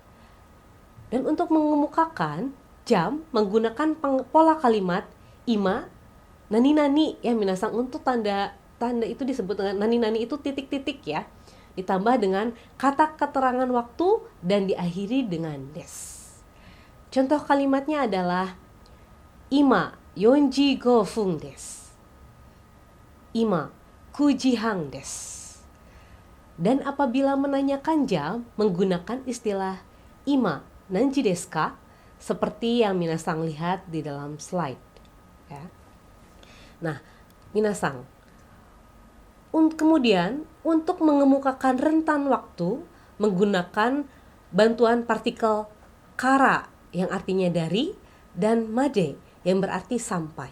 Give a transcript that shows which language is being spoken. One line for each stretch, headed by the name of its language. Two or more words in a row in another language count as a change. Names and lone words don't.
Indonesian: Dan untuk mengemukakan jam menggunakan pola kalimat
Japanese: 今、何々
Indonesian: ya minasang, untuk tanda itu disebut dengan nani-nani itu titik-titik ya. Ditambah dengan kata keterangan waktu dan diakhiri dengan des. Contoh kalimatnya adalah
Japanese: 今45分です. 今9時半です.
Indonesian: Dan apabila menanyakan jam menggunakan istilah
Japanese: 今何時ですか?
Indonesian: Seperti yang minasang lihat di dalam slide ya. Nah, minasang, kemudian untuk mengemukakan rentan waktu menggunakan bantuan partikel kara yang artinya dari dan made yang berarti sampai.